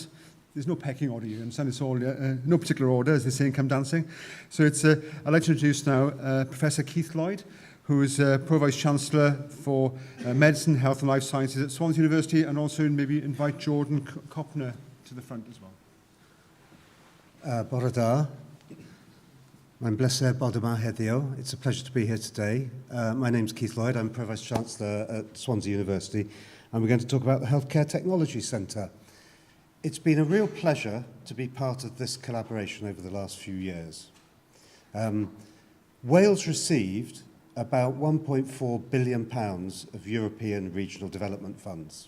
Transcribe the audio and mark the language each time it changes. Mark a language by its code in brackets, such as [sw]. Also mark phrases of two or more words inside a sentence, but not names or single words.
[en] There's no pecking order, you understand, it's all no particular order, as they say in Come Dancing. So I'd like to introduce now Professor Keith Lloyd, who is Pro-Vice-Chancellor for Medicine, Health and Life Sciences at Swansea University, and also maybe invite Jordan Copner to the front as well. [cy] Bore da. Mae'n bleser bod yma heddiw. [en] It's a pleasure to be here today. My name's Keith Lloyd. I'm Pro-Vice-Chancellor at Swansea University, and we're going to talk about the Healthcare Technology Centre. It's been a real pleasure to be part of this collaboration over the last few years. Wales received about £1.4 billion of European regional development funds.